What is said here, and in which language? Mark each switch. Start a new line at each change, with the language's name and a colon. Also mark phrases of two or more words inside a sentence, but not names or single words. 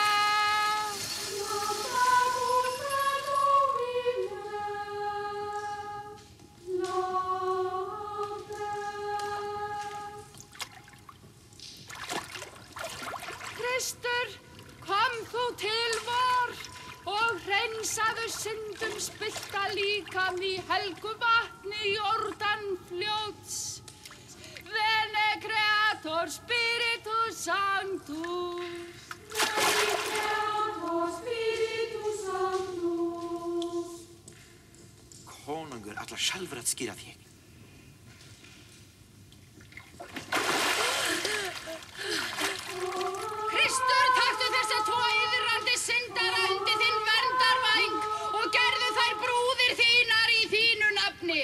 Icelandic: Kristur, kom þú til vor og hreinsaðu syndum spillta líkam í helgu vatni Jórdanfljóts.
Latin: Vene creator spiritus sanctus. Vene creator spiritus sanctus.
Icelandic: Konungur ætlar sjálfur að skýra þig. Kristur, taktu þessa tvo iðrandi syndara undir þinn verndarvæng og gerðu þær brúðir þínar í þínu nafni.